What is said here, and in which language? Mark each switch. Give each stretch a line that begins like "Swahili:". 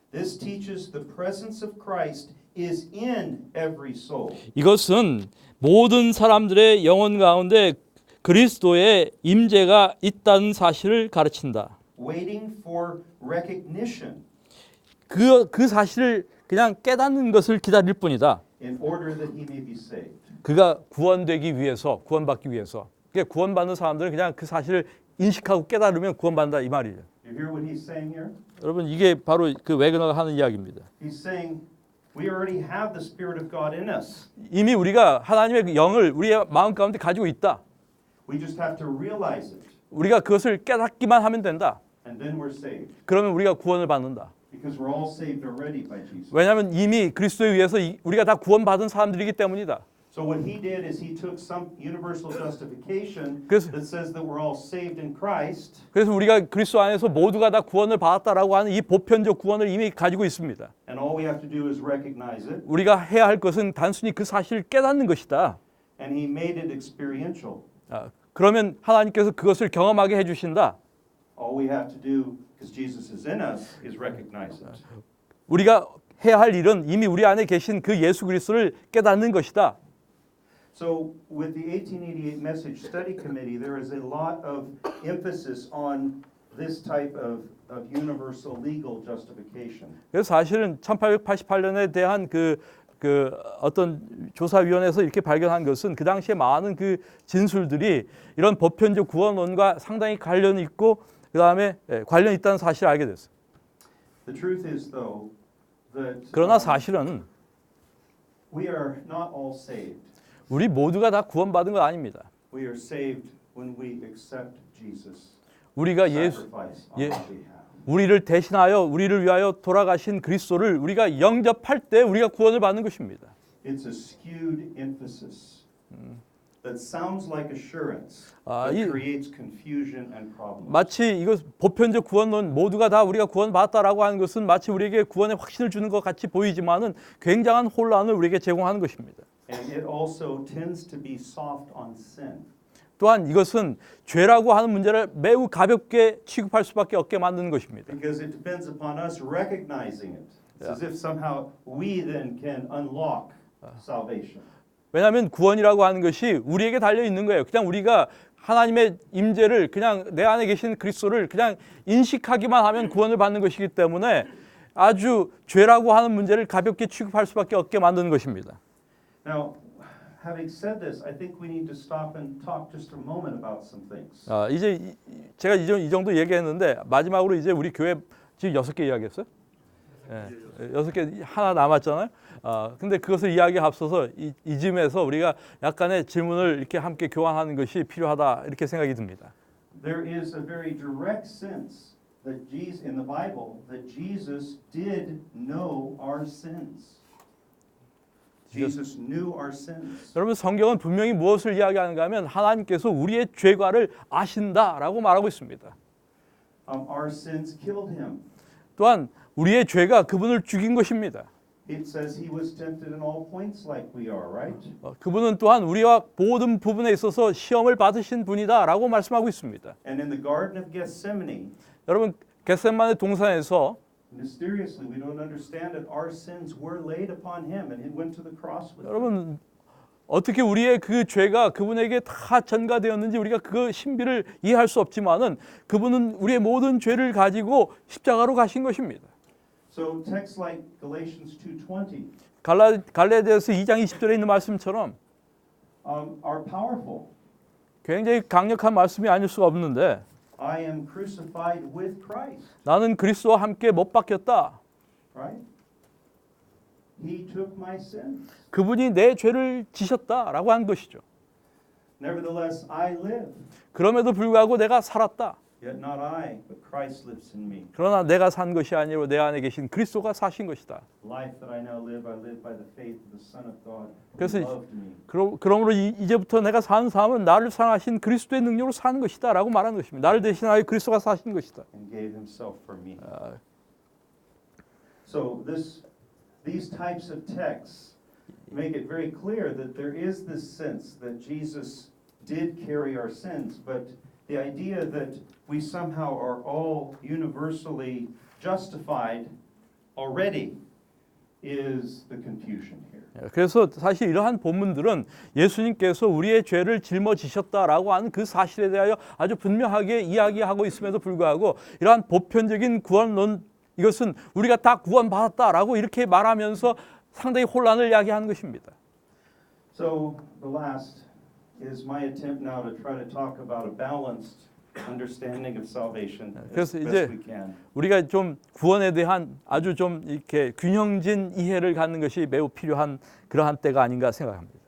English: This teaches the presence of Christ is in every soul.
Korean: 이것은 모든 사람들의 영혼 가운데 그리스도의 임재가 있다는 사실을 가르친다.
English: Waiting for recognition
Korean: 그 사실을 그냥 깨닫는 것을 기다릴 뿐이다.
English: in order that he may be saved.
Korean: 그가 구원되기 위해서, 구원받기 위해서. 그러니까 구원받는 사람들은 그냥 그 사실을 인식하고 깨달으면 구원받는다 이 말이에요.
English: You hear what he's saying here?
Korean: 여러분 이게 바로 그 웨그너가 하는 이야기입니다.
English: He's saying we already have the Spirit of God in us.
Korean: 이미 우리가 하나님의 그 영을 우리의 마음 가운데 가지고 있다.
English: We just have to realize it,
Korean: 우리가 그것을 깨닫기만 하면 된다.
English: and then we're saved.
Korean: 그러면 우리가 구원을 받는다.
English: Because we're all saved already by Jesus.
Korean: 왜냐하면 이미 그리스도에 의해서 우리가 다 구원받은 사람들이기 때문이다.
English: So what he did is he took some universal justification
Korean: 그래서-
English: that says that we're all saved in Christ,
Korean: 그래서 우리가 그리스도 안에서 모두가 다 구원을 받았다라고 하는 이 보편적 구원을 이미 가지고 있습니다.
English: and all we have to do is recognize it,
Korean: 우리가 해야 할 것은 단순히 그 사실을 깨닫는 것이다.
English: and he made it experiential.
Korean: 그러면 하나님께서 그것을 경험하게 해주신다.
English: All we have to do, because Jesus is in us, is recognize it.
Korean: 우리가 해야 할 일은 이미 우리 안에 계신 그 예수 그리스도를 깨닫는 것이다.
English: So with the 1888 Message Study Committee, there is a lot of emphasis on this type of universal legal justification.
Korean: 그래서 사실은 1888년에 대한 그 어떤 조사위원회에서 이렇게 발견한 것은 그 당시에 많은 그 진술들이 이런 보편적 구원론과 상당히 관련이 있고 그 다음에 관련이 있다는 사실을 알게 됐어요.
English: The truth is, though, that
Korean: 그러나 사실은
English: we are not all saved.
Korean: 우리 모두가 다 구원받은 건 아닙니다.
English: We are saved when we accept Jesus'
Korean: 우리가
English: sacrifice on 예- our behalf.
Korean: 우리를 대신하여 우리를 위하여 돌아가신 그리스도를 우리가 영접할 때 우리가 구원을 받는 것입니다.
English: It's a skewed emphasis that sounds like assurance, 아, but 이- creates confusion and problems.
Korean: 마치 이것 보편적 구원론 모두가 다 우리가 구원받았다라고 하는 것은 마치 우리에게 구원의 확신을 주는 것 같이 보이지만은 굉장한 혼란을 우리에게 제공하는 것입니다.
English: And it also tends to be soft on sin.
Korean: 또한 이것은 죄라고 하는 문제를 매우 가볍게 취급할 수밖에 없게 만드는 것입니다.
English: Because it depends upon us recognizing it. It's as if somehow we then can unlock salvation.
Korean: 왜냐하면 구원이라고 하는 것이 우리에게 달려 있는 거예요. 그냥 우리가 하나님의 임재를 그냥 내 안에 계신 그리스도를 그냥 인식하기만 하면 구원을 받는 것이기 때문에 아주 죄라고 하는 문제를 가볍게 취급할 수밖에 없게 만드는 것입니다.
English: Now, having said this, I think we need to stop and talk just a moment about some things.
Korean: 이제 제가 이 정도 얘기했는데 마지막으로 이제 우리 교회 지금 6개 이야기했어요. 6개 하나 남았잖아요. 근데 그것을 이야기 앞서서 이쯤에서 우리가 약간의 질문을 이렇게 함께 교환하는 것이 필요하다 이렇게 생각이 듭니다.
English: There is a very direct sense that Jesus, in the Bible, that Jesus did know our sins. Jesus knew our sins.
Korean: 여러분 성경은 분명히 무엇을 이야기하는가 하면 하나님께서 우리의 죄과를 아신다라고 말하고 있습니다.
English: Our sins killed him.
Korean: 또한 우리의 죄가 그분을 죽인 것입니다.
English: It says he was tempted in all points like we are, right?
Korean: 그분은 또한 우리와 모든 부분에 있어서 시험을 받으신 분이다라고 말씀하고 있습니다.
English: And in the Garden of Gethsemane,
Korean: 여러분 겟세마네 동산에서
English: mysteriously, we don't understand it, our sins were laid upon him and he went to the cross with them.
Korean: 여러분 어떻게 우리의 그 죄가 그분에게 다 전가되었는지 우리가 그 신비를 이해할 수 없지만은 그분은 우리의 모든 죄를 가지고 십자가로 가신 것입니다.
English: So texts like Galatians 2:20
Korean: 갈라디아서 2장 20절에 있는 말씀처럼
English: are powerful.
Korean: 굉장히 강력한 말씀이 아닐 수가 없는데
English: I am crucified with Christ,
Korean: 나는 그리스도와 함께 못 박혔다.
English: right? He took my sins.
Korean: 그분이 내 죄를 지셨다라고 한 것이죠.
English: Nevertheless, I live.
Korean: 그럼에도 불구하고 내가 살았다.
English: Yet not I, but Christ lives in me.
Korean: 그러나 내가 산 것이 아니고 내 안에 계신 그리스도가 사신 것이다.
English: Life that I now live, I live by the faith of the Son of God
Korean: 그래서
English: who loved me.
Korean: 그러므로 이제부터 내가 사는 삶은 나를 사랑하신 그리스도의 능력으로 사는 것이다라고 말하는 것입니다. 나를 대신하여 그리스도가 사신 것이다.
English: And gave himself for me. So these types of texts make it very clear that there is this sense that Jesus did carry our sins, but the idea that we somehow are all universally justified already is the confusion here.
Korean: 그래서 사실 이러한 본문들은 예수님께서 우리의 죄를 짊어지셨다라고 하는 그 사실에 대하여 아주 분명하게 이야기하고 있음에도 불구하고 이러한 보편적인 구원론 이것은 우리가 다 구원받았다라고 이렇게 말하면서 상당히 혼란을 야기하는 것입니다.
English: So the last is my attempt now to try to talk about a balanced understanding of salvation as
Korean: 그래서
English: best
Korean: 이제
English: we can.
Korean: 우리가 좀 구원에 대한 아주 좀 이렇게 균형진 이해를 갖는 것이 매우 필요한 그러한 때가 아닌가 생각합니다.